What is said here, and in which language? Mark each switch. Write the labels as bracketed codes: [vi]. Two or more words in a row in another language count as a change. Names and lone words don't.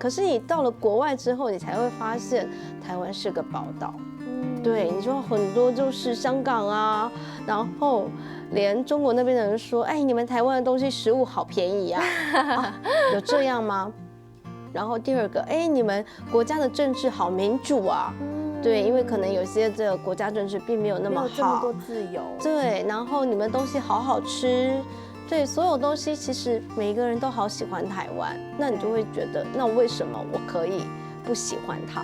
[zh] 可是你到了國外之後，你才會發現台灣是個寶島。對，你說很多就是香港啊，然後連中國那邊的人說，哎，你們台灣的東西食物好便宜啊，有這樣嗎？然後第二個，哎，你們國家的政治好民主啊。对，因为可能有些这个国家政治并没有那么好，没有这么多自由。对，然后你们东西好好吃，对，所有东西其实每一个人都好喜欢台湾，那你就会觉得，那为什么我可以不喜欢它？